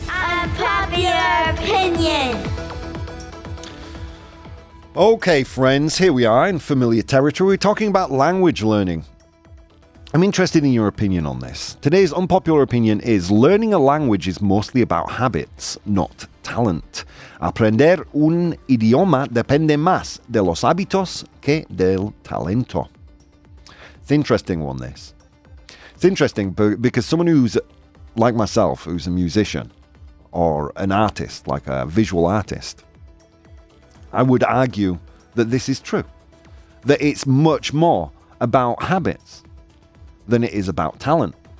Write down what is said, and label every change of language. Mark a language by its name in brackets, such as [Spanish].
[English] Unpopular opinion. Okay, friends, here we are in familiar territory. We're talking about language learning. I'm interested in your opinion on this. Today's unpopular opinion is learning a language is mostly about habits, not talent. [Spanish] Aprender un idioma depende más de los hábitos que del talento. [English] It's an interesting one, this. It's interesting because someone who's like myself, who's a musician or an artist, like a visual artist, I would argue that this is true. That it's much more about habits than it is about talent.